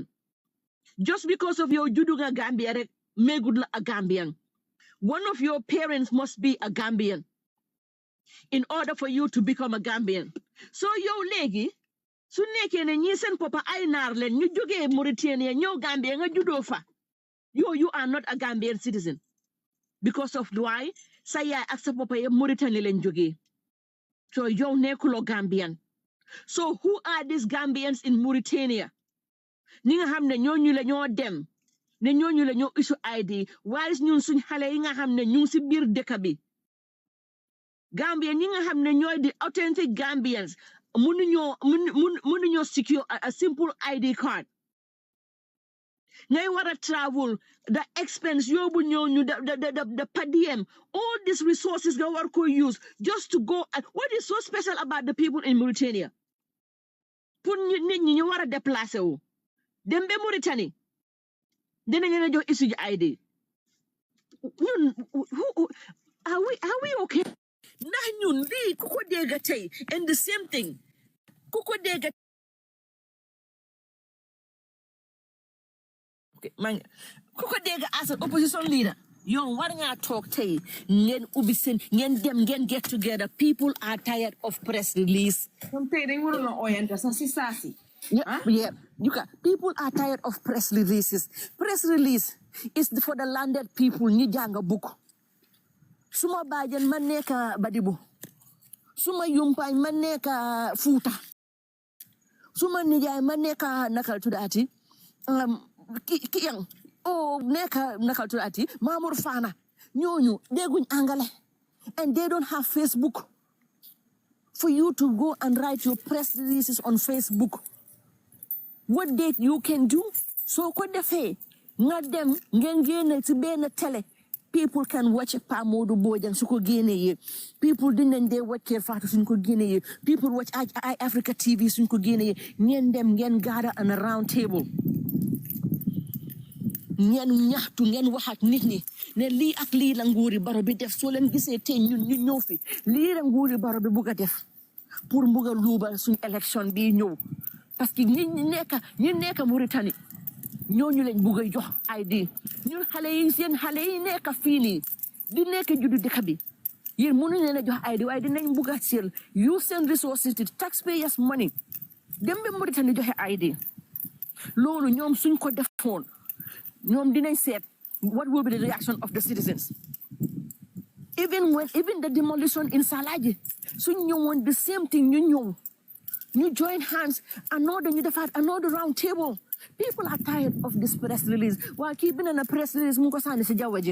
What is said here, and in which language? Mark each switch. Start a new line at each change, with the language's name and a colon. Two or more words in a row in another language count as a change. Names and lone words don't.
English: Just because of your
Wolof: juddu nga Gambia rek megud la
English: a Gambian. One of your parents must be a Gambian in order for you to become a Gambian.
Wolof: So yow legi su nekkee ne ñi seen papa ay naar leen ñu jógee Mauritania ñëw Gambia nga juddoo fa
English: you are not a Gambian citizen because of why
Wolof: sa yaay ak sa papa yëpp Mauritania leen jógee. So yow nekkuloo Gambian.
English: So who are these Gambians in Mauritania?
Wolof: Ñi nga xam ne ñooñu la ñoo dem ne ñooñu la ñoo
English: issue ID
Wolof: waaye ñun suñ xale yi nga xam ne ñu ngi si biir dëkk bi Gambia ñi nga xam ne ñooy di
English: authentic Gambians
Wolof: mënuñoo
English: secure a simple ID card.
Wolof: Ngay war a
English: travel the expense
Wolof: yóbbu ñooñu
English: the per diem all these resources
Wolof: nga war ko
English: use just to go. What is so special about the people in Mauritania
Wolof: pour nit ñi ñu war a déplacer wu dem ba Mauritanie dinañ leen a jox
English: issue ID.
Wolof: Ñun
English: are we okay?
Wolof: Ndax ñun lii ku ko dégg tey
English: and the same thing
Wolof: ku ko dégg
English: as an opposition leader
Wolof: yow war ngaa toog tey ngeen ubbi seen ngeen dem ngeen
English: get together. People are tired of press release. Yeah. People are tired of press releases. Press release is for the landed people.
Wolof: Ñi jàng book. Suma baajen man nekk Badibu. Suma yumpaañ man nekk Fuuta. Suma nijaay man nekk nakal tuddaati kiyang nekk nakal tuddaati Mamour Fana. Ñooñu dégguñ angale
English: and they don't have Facebook for you to go and write your press releases on Facebook. What date you can do?
Wolof: So ko defee nga dem ngeen génne ci benn télé.
English: People can watch Pa Modou Bojang
Wolof: su ko génnee. People dinañ dee watch Kër Fatou suñ ko génnee.
English: People watch Eye Africa TV
Wolof: suñ ko génnee. Ngeen dem ngeen
English: gather on a round table.
Wolof: Ngeen ñaxtu ngeen wax ak nit ñi ne lii ak lii la nguuri Barrow bi def soo leen gisee tey ñun ñu ñëw fi lii la nguuri Barrow bi bugg a def pour bugg a luubal suñ élection bii ñëw.
French: Parce que
Wolof: ñi nekk Mauritanie ñooñu lañ bugg a jox ID. ñun xale yi seen xale yi nekk fii nii di nekk juddu dëkk bi yéen mënuñ leen a jox ID waaye dinañ bugg a
English: sell use
Wolof: seen
English: resources to taxpayers money
Wolof: dem ba Mauritanie joxe ID. Loolu ñoom suñ ko defoon ñoom dinañ seet
English: what will be the reaction of the citizens. Even the demolition in Salaji
Wolof: suñ ñëwoon
English: the same thing
Wolof: ñu ñëw.
English: You join hands, another round table. People are tired of this press release. While keeping a press release,
Wolof: mungo sani si jawaji.